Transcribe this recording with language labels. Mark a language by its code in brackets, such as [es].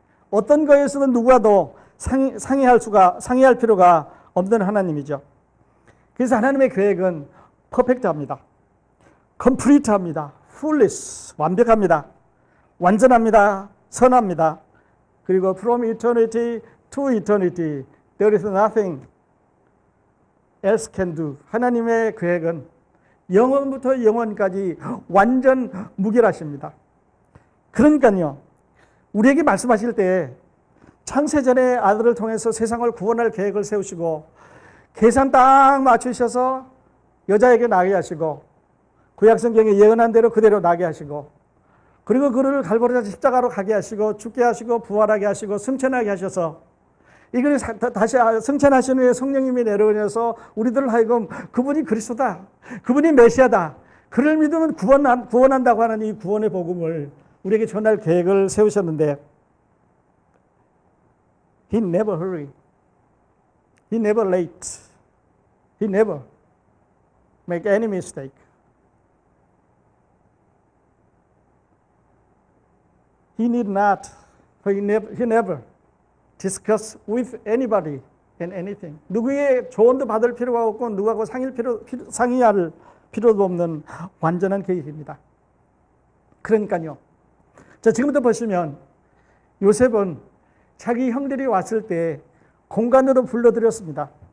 [ko] 어떤 거에서는 누구와도 상의할 필요가 없는 하나님이죠. 그래서 하나님의 계획은 퍼펙트합니다. 컴플리트합니다. fulness, 완벽합니다. 완전합니다. 선합니다. 그리고 [en] from eternity to eternity, there is nothing else can do. [ko] 하나님의 계획은 영원부터 영원까지 완전 무결하십니다. 그러니까요, 우리에게 말씀하실 때 창세전에 아들을 통해서 세상을 구원할 계획을 세우시고 계산 딱 맞추셔서 여자에게 나게 하시고 구약성경에 예언한 대로 그대로 나게 하시고 그리고 그를 갈보리자 십자가로 가게 하시고 죽게 하시고 부활하게 하시고 승천하게 하셔서 이걸 다시 승천하신 후에 성령님이 내려오셔서 우리들을 하여금 그분이 그리스도다, 그분이 메시아다, 그를 믿으면 구원한다고 하는 이 구원의 복음을 우리에게 전할 계획을 세우셨는데 [en] He never hurry, He never late, He never make any mistake. He never discuss with anybody and anything. [ko] 누구의 조언도 받을 필요가 없고 누구하고 상의할 필요도 없는 완전한 계획입니다. 그러니까요. 자, 지금부터 보시면 요셉은 자기 형들이 왔을 때 공간으로 불러들였습니다.